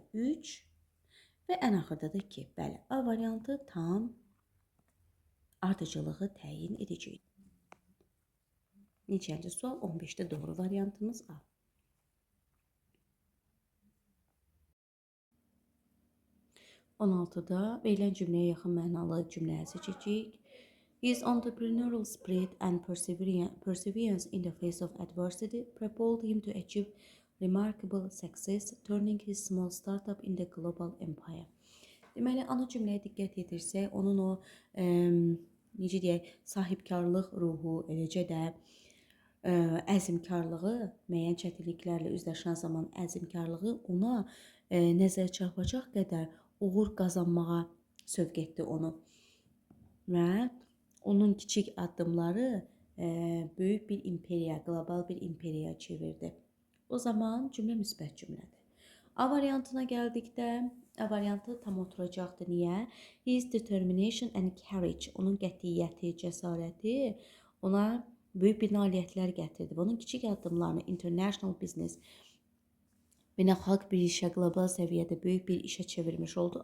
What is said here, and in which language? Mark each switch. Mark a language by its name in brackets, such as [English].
[Azerbaijani] 3 və ən axırda da 2. Bəli, A variantı tam ardıcılığı təyin edəcək. Neçənci sual? 15-də doğru variantımız A. 16-da verilən cümləyə yaxın mənalı cümləyə seçəcəyik. [English] His entrepreneurial spirit and perseverance in the face of adversity propelled him to achieve remarkable success, turning his small startup in the global empire. [Azerbaijani] Deməli, ana cümləyə diqqət edirsək, onun o necə deyək, sahibkarlıq ruhu, eləcə də əzmkarlığı, müəyyən çətinliklərlə üzləşən zaman əzmkarlığı ona nəzər çarpacaq qədər uğur qazanmağa sövq etdi onu. Və onun kiçik addımları böyük bir imperiya, qlobal bir imperiya çevirdi. O zaman cümlə müsbət cümlədir. A variantına gəldikdə, A variantı tam oturacaqdır. Niyə? [English] His determination and courage, [Azerbaijani] onun qətiyyəti, cəsarəti ona böyük bir nailiyyətlər gətirdi. Onun kiçik addımlarını [English] international business, [Azerbaijani] beynəlxalq bir işə, qlobal səviyyədə böyük bir işə çevirmiş oldu.